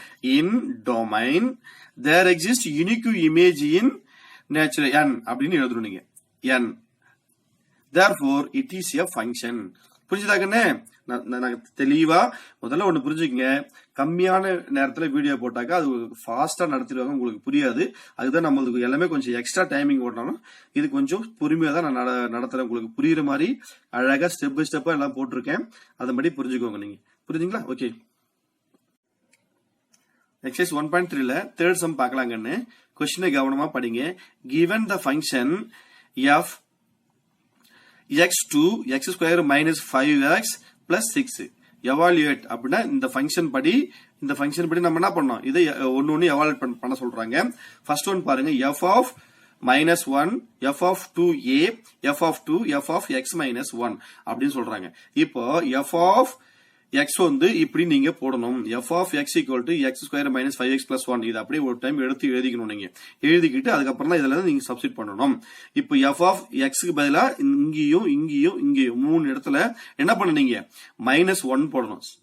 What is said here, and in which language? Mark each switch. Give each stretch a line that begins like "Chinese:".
English: in domain there exist unique image in nature n
Tamil: அப்படின்னு எழுதணும் நீங்க.
English: n therefore it is a function.
Tamil: புரிஞ்சுதாங்கன்னு? தெளிவா முதல்ல ஒண்ணு புரிஞ்சுக்கங்க. கம்மியான நேரத்துல வீடியோ போட்டாக்கா அது ஃபாஸ்டா நடத்திடுவாங்க, உங்களுக்கு புரியாது. அதுதான் நம்மளுக்கு எல்லாமே கொஞ்சம் எக்ஸ்ட்ரா டைமிங் ஓடணும். இது கொஞ்சம் பொறுமையா தான் நான் நடத்துறேன். உங்களுக்கு புரியுற மாதிரி அழகா ஸ்டெப் பை ஸ்டெப்பா எல்லாம் போட்டிருக்கேன். அதன்படி புரிஞ்சுக்கோங்க நீங்க. புரியுதுங்களா? ஓகே. Exercise 1.3ல third sum பார்க்கலாங்கன்னு. கொஸ்டினை கவனமா படிங்க.
English: given the function f x2 x square minus 5x plus 6 evaluate
Tamil: அப்படின்னா இந்த ஃபங்க்ஷன் படி நம்ம என்ன பண்ணோம்? இதை ஒன்னு எவாலுவேட் பண்ண சொல்றாங்க. ஃபர்ஸ்ட் ஒன் பாருங்க.
English: f of -1 f of 2a f of 2 f of x minus 1
Tamil: அப்படின்னு சொல்றாங்க. இப்போ f of x வந்து இப்படி நீங்க போடணும்.
English: f of x equal to x square minus 5x plus 1.
Tamil: இது அப்படியே ஒரு டைம் எடுத்து எழுதிக்கணும். நீங்க எழுதிக்கிட்டு அதுக்கப்புறம் தான் இதுல நீங்க சப்ஸ்டிட் பண்ணணும். இப்போ f of x க்கு பதிலா இங்கேயும் 3 இடத்துல என்ன பண்ணீங்க? -1 போடணும்.